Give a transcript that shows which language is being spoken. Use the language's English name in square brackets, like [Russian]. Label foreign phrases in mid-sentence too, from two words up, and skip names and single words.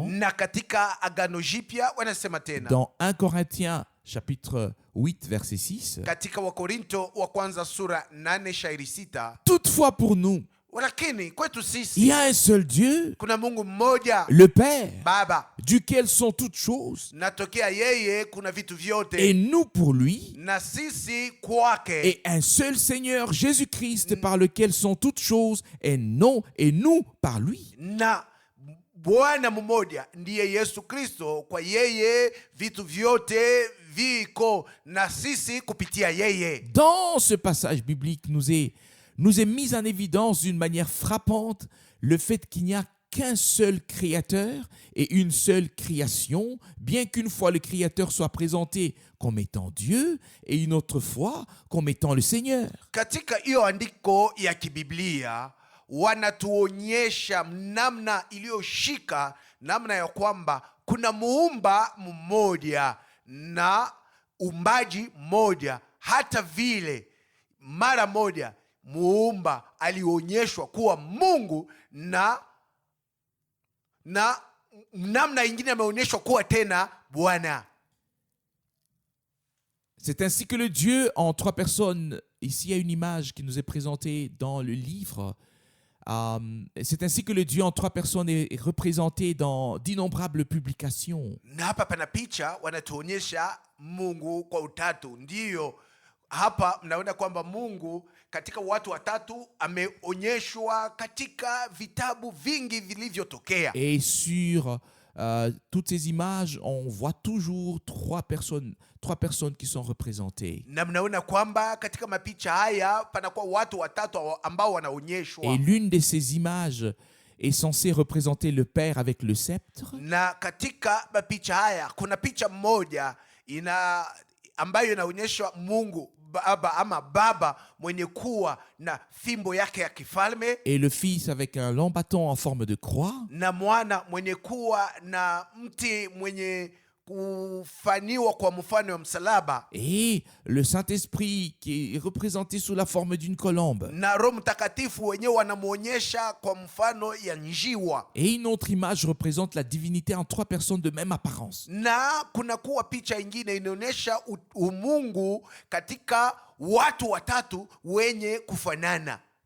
[Swahili] Na katika Agano Jipya wanasema tena [French] dans 1 Corinthiens chapitre 8 verset 6, [Swahili] katika Wakorinto wa kwanza sura 8 shairi 6, [French] toutefois pour nous, [Swahili] lakini kwetu [French] il [Swahili] sisi [French] y a un seul Dieu, [Swahili] kuna Mungu mmoja, [French] le Père, [Swahili] Baba, [French] duquel sont toutes choses, [Swahili] natokea yeye kuna vitu vyote, [French] et nous pour lui, [Swahili] na sisi kwake, [French] et un seul Seigneur Jésus-Christ par lequel sont toutes choses, et nous par lui. [Swahili] na Bwana mmoja ndiye Yesu Kristo, kwa yeye vitu vyote viko, na sisi kupitia yeye. [French] Dans ce passage biblique, nous est mis en évidence d'une manière frappante le fait qu'il n'y a qu'un seul créateur et une seule création, bien qu'une fois le créateur soit présenté comme étant Dieu et une autre fois comme étant le Seigneur. [Swahili] Katika hiyo andiko ya kibiblia wanatuonyesha namna iliyoshika, namna ya kwamba kuna muumba mmoja na umbaji mmoja, hata vile mara moja muumba alionyeshwa kuwa Mungu na namna ingine ameonyeshwa kuwa tena Bwana. [French] C'est ainsi que le Dieu en trois personnes, ici il y a une image qui nous est présentée dans le livre, c'est ainsi que le Dieu en trois personnes est représenté dans d'innombrables publications. [Swahili] Na hapa pana picha wanatuonyesha Mungu kwa utatu. Ndiyo, hapa mnaona kwamba Mungu katika watu watatu ameonyeshwa katika vitabu vingi vilivyotokea. [French] Et sur toutes ces images, on voit toujours trois personnes qui sont représentées. [Swahili] Na mnaona kwamba katika mapicha haya panakuwa watu watatu ambao wanaonyeshwa. [French] Et l'une de ces images est censée représenter le Père avec le sceptre. [Swahili] Na katika mapicha haya kuna picha moja ambayo inaonyeshwa Mungu Baba mwenye kuwa na fimbo yake ya kifalme, [French] et le Fils avec un long bâton en forme de croix, [Swahili] na Mwana mwenye kuwa na mti mwenye kufaniwa kwa mfano wa msalaba, [French] et le Saint-Esprit qui est représenté sous la forme d'une colombe, [Swahili] na Roho Mtakatifu wenyewe wanamuonyesha kwa mfano ya njiwa, [French] et une autre image représente la divinité en trois personnes de même apparence. [Swahili] na kunakuwa picha ingine inaonyesha umungu katika watu watatu wenye kufanana.